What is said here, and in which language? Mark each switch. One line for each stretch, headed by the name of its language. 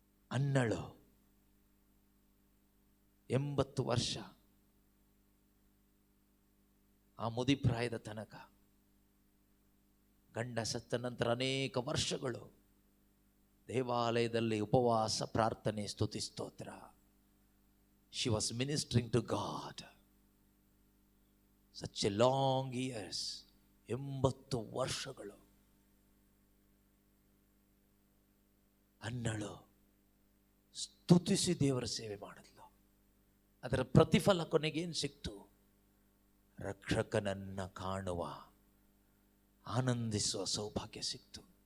Kannada: ಅನ್ನಳು 80 ವರ್ಷ, ಆ ಮುದಿಪ್ರಾಯದ ತನಕ, ಗಂಡ ಸತ್ತ ನಂತರ ಅನೇಕ ವರ್ಷಗಳು ದೇವಾಲಯದಲ್ಲಿ ಉಪವಾಸ, ಪ್ರಾರ್ಥನೆ, ಸ್ತುತಿ, ಸ್ತೋತ್ರ.
English: She was ministering to God such a long years.
Kannada: 80 ವರ್ಷಗಳು ಅನ್ನಳು ಸ್ತುತಿಸಿ ದೇವರ ಸೇವೆ ಮಾಡಿದ್ಲು. ಅದರ ಪ್ರತಿಫಲ ಕೊನೆಗೇನು ಸಿಕ್ತು? ರಕ್ಷಕನನ್ನ ಕಾಣುವ, ಆನಂದಿಸುವ ಸೌಭಾಗ್ಯ ಸಿಕ್ತು.